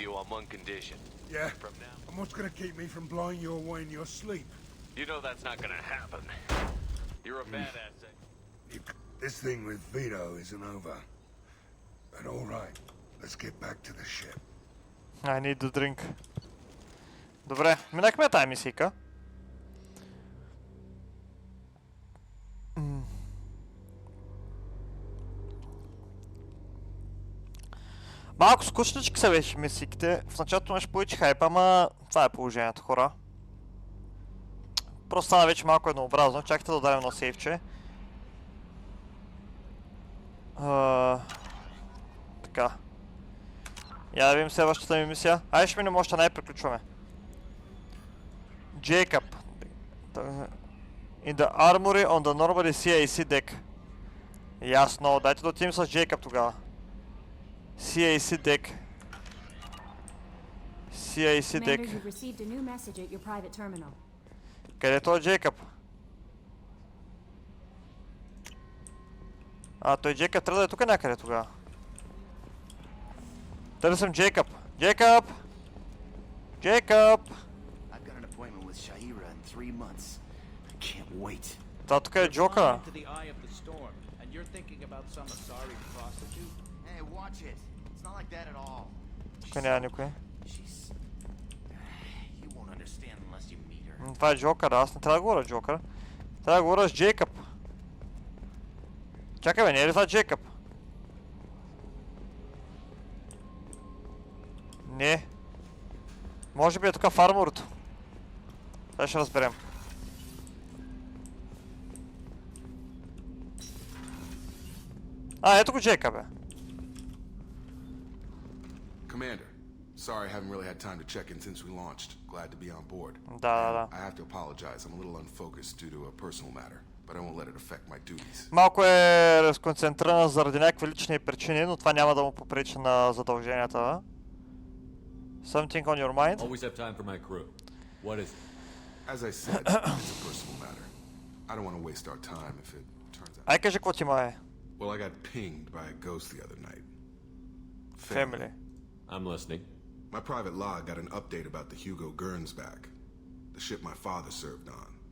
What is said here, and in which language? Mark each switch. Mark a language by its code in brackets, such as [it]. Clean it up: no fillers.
[en] you on one condition. Yeah? From now, And what's gonna keep me from blowing you away in your sleep? you know that's not gonna happen. You're a badass. This thing with ВИДО isn't over. But all right, let's get back to the ship. I need to drink. [bg] Добре, минахме тази мисийка. Малко скучнички са вече мисийките. В началото имаш повече хайпа, ама това е положението, хора. Просто стана вече малко еднообразно. Чакайте да ударим едно сейвче. Така. Я да видим следващата ми мисия. Айде ще минем още най-приключваме. [en] Jacob. In the armory on the normally CAC deck. [bg] Ясно, дайте да отидем с Jacob тогава. [en] CAC deck. CAC Commander, deck. you've received a new message at your private terminal. [bg] Където е Jacob? Той Jacob трябва да е тук някъде тогава. Търсим Jacob. Jacob! Jacob! [en] I've got an appointment with Shaira in 3 months. I can't wait. [bg] Това тук е Джокъра. [en] To the eye of the storm, and you're thinking about some Asari prostitute? Hey, watch it. It's not like that at all. [bg] Тук няма никой. [en] She's... You won't understand unless you meet her. [bg] Това е Джокър, аз не трябва да говоря Джокър. Трябва да говоря с Джейкъб. Чакай бе, не е ли това Джейкъб? Не. Може би е тук в арморото. Сега ще разберем. Ето го Джейкъб бе. [en] Commander, sorry I haven't really had time to check in since we launched. Glad to be on board. [bg] Да. [en] I have to apologize. I'm a little unfocused due to a personal matter, but I won't let it affect my duties. [bg] Малко е разконцентриран заради някакви лични причини, но това няма да му попречи на задълженията. [en] Something on your mind? Always have time for my crew. What is it? As I said, it's a personal matter. I don't want to waste our time if it turns out. [bg] Ай кажи какво ти ма е. [en] Well, I got pinged by a ghost the other night. Family. I'm listening. My private log got an update about the Hugo Gurns back, the ship my father served on.